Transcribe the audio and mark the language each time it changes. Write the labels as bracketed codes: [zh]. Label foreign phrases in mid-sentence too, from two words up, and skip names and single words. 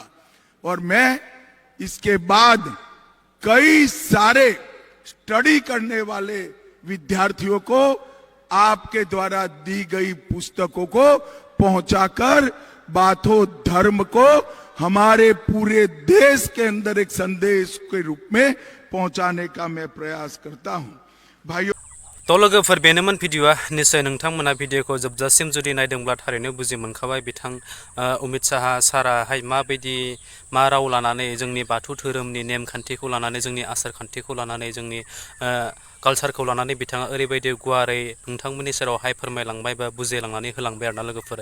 [hi] और मैं इसके बाद कई सारे स्टडी करने वाले विद्यार्थियों को आपके द्वारा दी गई पुस्तकों को पहुंचाकर बाथो धर्म को हमारे पूरे देश के अंदर एक संदेश के रूप में पहुंचाने का मैं प्रयास करता हूं। भाइयों, [brx] तो लोगोफोर बेनोमोन भिडिअआ। निश्चय नोंथांमोना भिडिअखौ जोबजासिम जुदि नायदोंब्ला थारैनो बुजि मोनखाबाय बिथां अमित शाह साराहाय मा राव लानानै जोंनि बाथौ धोरोमनि नेमखान्थिखौ लानानै, जोंनि आसार खान्थिखौ लानानै, जोंनि कालसारखौ लानानै बिथाङा ओरैबायदि गुवारै नोंथांमोननि सेरावहाय फोरमायलांबाय बा बुजायलांनानै होलांबाय आरोना लोगोफोर।